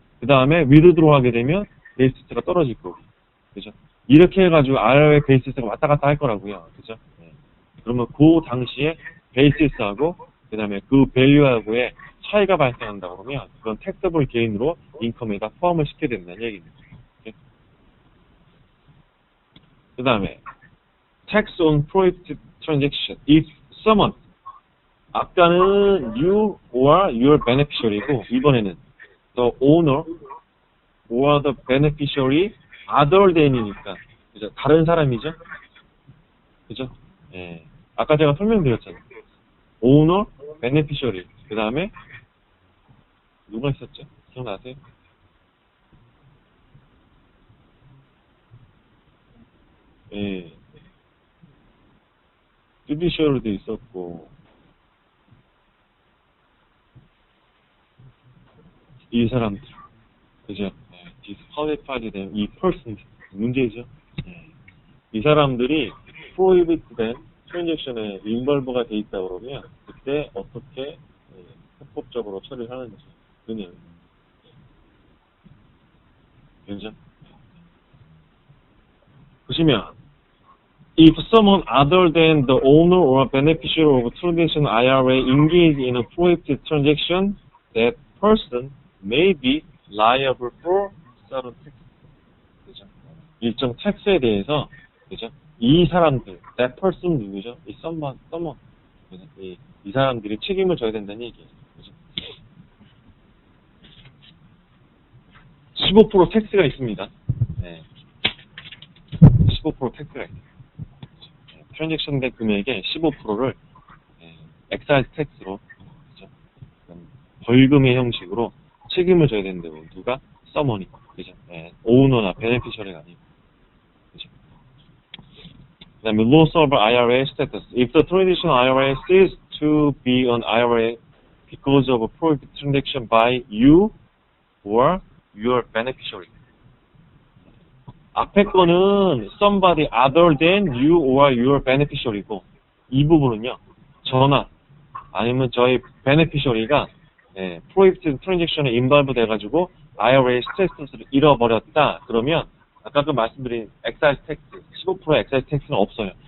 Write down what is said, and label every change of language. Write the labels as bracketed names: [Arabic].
[Korean] 그 다음에 위드드로 하게 되면 베이시스가 떨어질 거고. 그죠? 이렇게 해가지고 IRA 베이시스가 왔다 갔다 할 거라고요. 그죠? 네. 그러면 그 당시에 베이시스하고 그 다음에 그 밸류하고의 차이가 발생한다 그러면 그건 택서블 게인으로 인컴에다 포함을 시켜야 된다는 얘기입니다. 그 다음에 [English] tax on prohibited transaction. If someone [Korean] 아까는 [English] you or your beneficiary고 [Korean] 이번에는 [English] the owner or the beneficiary other than이니까 [Korean] 그죠? 다른 사람이죠? 그죠? 예. 아까 제가 설명드렸잖아요. owner, beneficiary 그 다음에 누가 있었죠? 기억나세요? 예. judiciary도 있었고 이 사람들, 그죠? disqualified 된 이 person 문제죠. 이 사람들이 prohibited transaction에 involve가 돼 있다 그러면 그때 어떻게 합법적으로 처리를 하는지 그냥 그죠? [English] 보시면 if someone other than the owner or beneficiary of traditional IRA engage in a prohibited transaction, that person may be liable for certain tax. [Korean] 그죠? 일정 텍스에 대해서, 그죠? 이 사람들, [English] that person [Korean] 누구죠? 이 someone. 그죠? 이 사람들이 책임을 져야 된다는 얘기예요. 그죠? 15% 텍스가 있습니다. 네. 15% 텍스가 있습니다. 트랜잭션 된 금액의 15%를 엑사이즈 텍스로 벌금의 형식으로 책임을 져야 된다고. 누가? 서머니. 그죠? 오너나 베네피셔리가 아니고. 그죠? 그 다음에 [English] loss of IRA status. If the traditional IRA ceases to be an IRA because of a prohibited transaction by you or your beneficiary. [Korean] 앞에 거는 [English] somebody other than you or your beneficiary [Korean] 고, 이 부분은요, 저나 아니면 저희 beneficiary가 prohibited transaction에 involve 돼가지고 IRA 스테이터스를 잃어버렸다. 그러면 아까 그 말씀드린 excise tax, 15% excise tax는 없어요.